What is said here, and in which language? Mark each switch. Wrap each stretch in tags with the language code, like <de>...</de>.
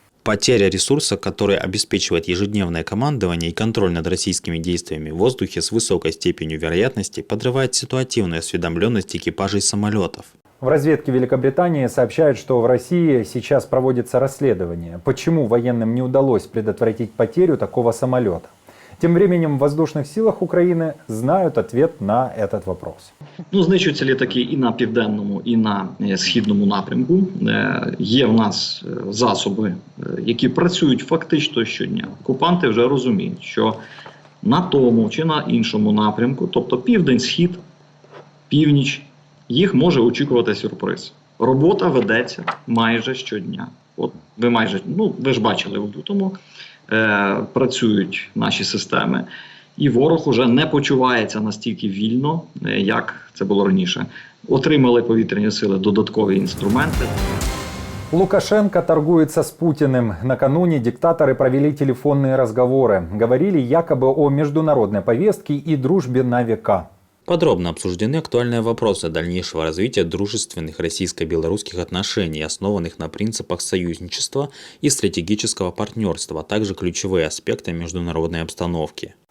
<ru>Потеря ресурса, который обеспечивает ежедневное командование и контроль над российскими действиями в воздухе с высокой степенью вероятности, подрывает ситуативную осведомленность экипажей самолетов. В разведке Великобритании сообщают, что в России сейчас проводится расследование, почему военным не удалось предотвратить потерю такого самолета. Тем временем в воздушных силах України знают ответ на этот вопрос.</ru> <uk>Знищуються літаки і на південному, і на східному напрямку. Є в нас засоби, які працюють фактично щодня. Окупанти вже розуміють, що на тому чи на іншому напрямку, тобто південь, схід, північ, їх може очікувати сюрприз. Робота ведеться майже щодня. От ви ж бачили в лютому, працюють наші системи, і ворог уже не почувається настільки вільно, як це було раніше. Отримали повітряні сили додаткові інструменти.</uk> <ru>Лукашенко торгуется с Путиным. Накануне диктаторы провели телефонные разговоры. Говорили якобы о международной повестке и дружбе на века. Подробно обсуждены актуальные вопросы дальнейшего развития дружественных российско-белорусских отношений, основанных на принципах союзничества и стратегического партнерства, а также ключевые аспекты международной обстановки.</ru>